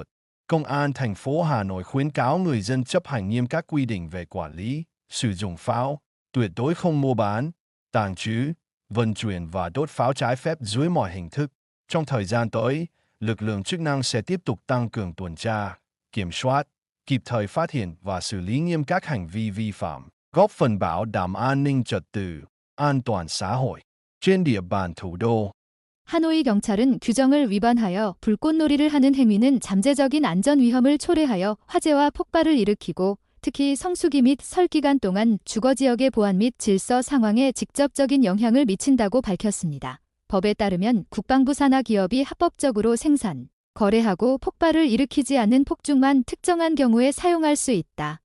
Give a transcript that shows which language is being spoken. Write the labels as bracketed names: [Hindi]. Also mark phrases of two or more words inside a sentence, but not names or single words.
[Vietnamese] Công an thành phố Hà Nội khuyến cáo người dân chấp hành nghiêm các quy định về quản lý, sử dụng pháo, tuyệt đối không mua bán, tàng trữ, vận chuyển và đốt pháo trái phép dưới mọi hình thức. Trong thời gian tới, lực lượng chức năng sẽ tiếp tục tăng cường tuần tra, kiểm soát, kịp thời phát hiện và xử lý nghiêm các hành vi vi phạm, góp phần bảo đảm an ninh trật tự, an toàn xã hội trên địa bàn thủ đô. [Korean] 하노이 경찰은 규정을 위반하여 불꽃놀이를 하는 행위는 잠재적인 안전 위험을 초래하여 화재와 폭발을 일으키고 특히 성수기 및 설 기간 동안 주거 지역의 보안 및 질서 상황에 직접적인 영향을 미친다고 밝혔습니다. 법에 따르면 국방부 산하 기업이 합법적으로 생산, 거래하고 폭발을 일으키지 않는 폭죽만 특정한 경우에 사용할 수 있다.